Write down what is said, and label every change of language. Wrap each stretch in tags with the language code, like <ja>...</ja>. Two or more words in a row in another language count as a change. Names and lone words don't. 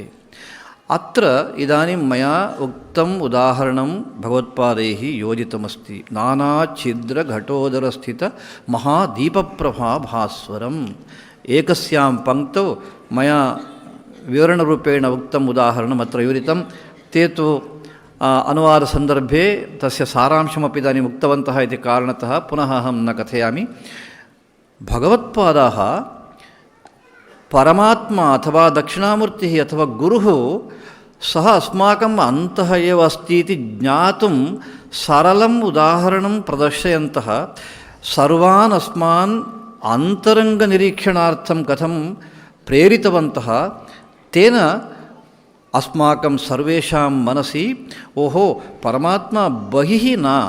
<sa>అత్ర ఇదాनीं మయా ఉక్తం ఉదాహరణం భగవత్పాదైః యోజితమస్తి। నానాఛిద్రఘటోదరస్థిత మహాదీపప్రభా భాస్వరం। ఏకస్యాం పంక్తౌ మయా వివరణరూపేణ ఉక్తం ఉదాహరణం అత్ర వివరితం। ते तु अनुवादसन्दर्भे तस्य सारांशमपि इदानीम् उक्तवन्तः इति कारणतः पुनः अहं न कथयामि। भगवत्पादाः परमात्मा अथवा दक्षिणामूर्तिः अथवा गुरुः सः अस्माकम् अन्तः एव अस्ति इति ज्ञातुं सरलम् उदाहरणं प्रदर्शयन्तः सर्वान् अस्मान् अन्तरङ्गनिरीक्षणार्थं कथं प्रेरितवन्तः, तेन अस्माकं सर्वेषां मनसि ओहो परमात्मा बहिः न</sa>